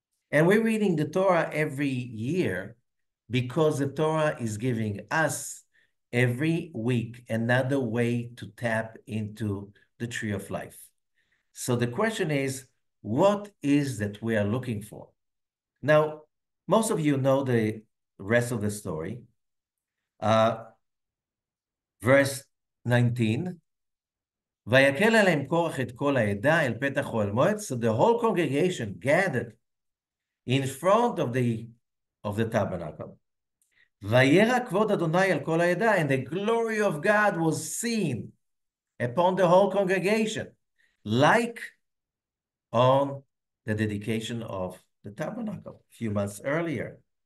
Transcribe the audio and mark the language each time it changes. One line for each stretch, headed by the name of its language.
English: And we're reading the Torah every year because the Torah is giving us every week another way to tap into the tree of life. So the question is, what is that we are looking for? Now, most of you know the rest of the story. Verse 19,
Hebrew: ויקל עליהם קורח את כל העדה אל פתח אוהל מועד.
English: So the whole congregation gathered in front of the tabernacle.
Hebrew: וירא כבוד אדוני על כל העדה,
English: and the glory of God was seen upon the whole congregation, like on the dedication of the tabernacle a few months earlier.